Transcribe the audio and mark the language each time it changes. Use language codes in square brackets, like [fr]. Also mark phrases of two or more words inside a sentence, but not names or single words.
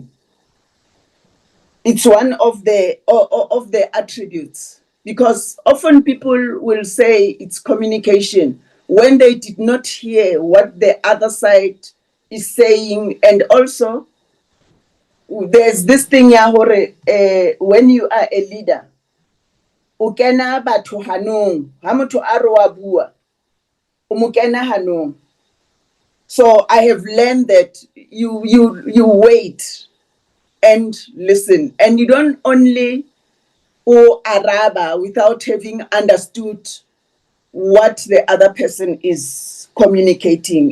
[en] It's one of the attributes, because often people will say it's communication when they did not hear what the other side is saying. And also there's this thing when you are a leader, [st] o kena batho hanong ha motho a re wa bua o mo kena hanong. [en] So I have learned that you wait and listen, and you don't only araba without having understood what the other person is communicating.